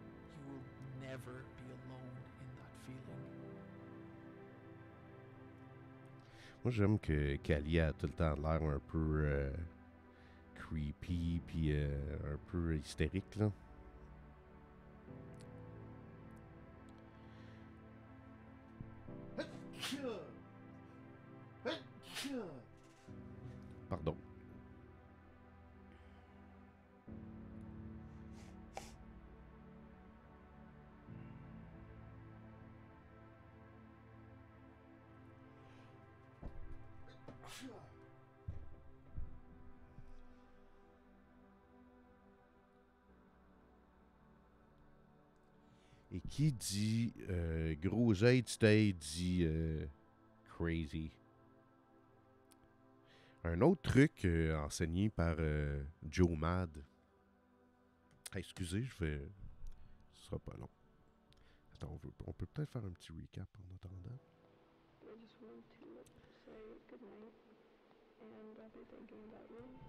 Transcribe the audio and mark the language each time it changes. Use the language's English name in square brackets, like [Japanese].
[English] You will never be alone in that feeling. [French] Moi, j'aime que Kali a tout le temps l'air un peu creepy, puis un peu hystérique, là. Pardon. Et qui dit gros aide, dit crazy. Un autre truc enseigné par Joe Mad. Ah, excusez, je vais... Ce sera pas long. Attends, on peut peut-être faire un petit recap en attendant. [English] I just wanted to say goodnight, and I'll be thinking about you.